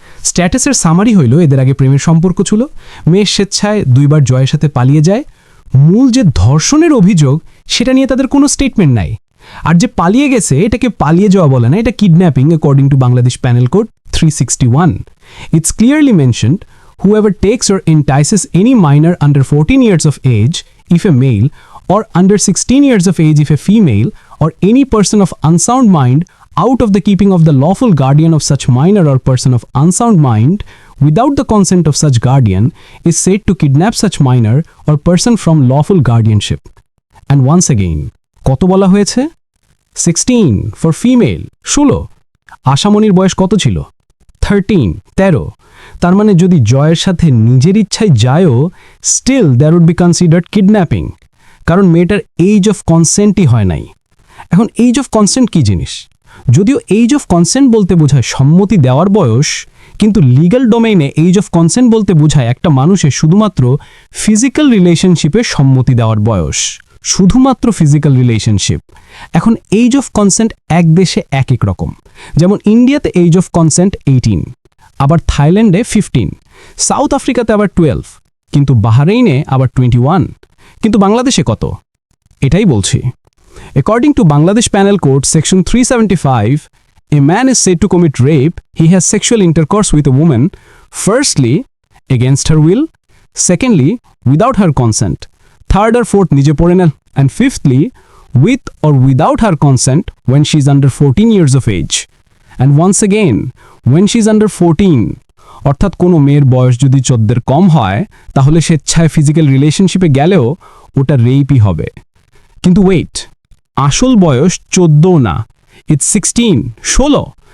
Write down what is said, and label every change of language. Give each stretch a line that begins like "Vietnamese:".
Bangla: স্ট্যাটাসের সামারি হইল এদের আগে প্রেমের সম্পর্ক ছিল, মেয়ের স্বেচ্ছায় ২ বার জয়ের সাথে পালিয়ে যায়। মূল যে ধর্ষণের অভিযোগ সেটা নিয়ে তাদের কোনো স্টেটমেন্ট নাই। আর যে পালিয়ে গেছে এটাকে পালিয়ে যাওয়া বলে না, এটা kidnapping
English: According to Bangladesh penal code 361। It's clearly mentioned, whoever takes or entices any minor under 14 years of age if a male, or under 16 years of age if a female, or any person of unsound mind out of the keeping of the lawful guardian of such minor or person of unsound mind without the consent of such guardian is said to kidnap such minor or person from lawful guardianship. And once again,
Bangla: কত বলা হয়েছে?
English: 16 for female, 16।
Bangla: আশামণির বয়স কত ছিল? 13। তার মানে যদি জয়ের সাথে নিজের ইচ্ছায় যায়ও,
English: still that would be considered kidnapping,
Bangla: কারণ মেয়েটার এইজ অফ কনসেন্টই হয় নাই। এখন এইজ অফ কনসেন্ট কী জিনিস? যদিও এইজ অফ কনসেন্ট বলতে বোঝায় সম্মতি দেওয়ার বয়স, কিন্তু লিগ্যাল ডোমেইনে এইজ অফ কনসেন্ট বলতে বোঝায় একটা মানুষের শুধুমাত্র ফিজিক্যাল রিলেশনশিপে সম্মতি দেওয়ার বয়স, শুধুমাত্র ফিজিক্যাল রিলেশনশিপ। এখন এইজ অফ কনসেন্ট এক দেশে এক এক রকম। যেমন ইন্ডিয়াতে এইজ অফ কনসেন্ট 18, আবার থাইল্যান্ডে 15, সাউথ আফ্রিকাতে আবার 12, কিন্তু বাহরাইনে আবার 21। কিন্তু বাংলাদেশে কত? এটাই বলছি।
English: According to Bangladesh Penal Code Section 375, a man is said to commit rape, he has sexual intercourse with a woman, firstly, against her will, secondly, without her consent, third or fourth
Bangla: nije pore na,
English: and fifthly, with or without her consent when she is under 14 years of age. And once again, when she is under 14,
Bangla: অর্থাৎ কোনো মেয়ের বয়স যদি 14 কম হয়, তাহলে স্বেচ্ছায় physical রিলেশনশিপে গেলেও ওটা রেপই হবে। কিন্তু ওয়েট, আসল বয়স 14 না,
English: it's 16,
Bangla: 16।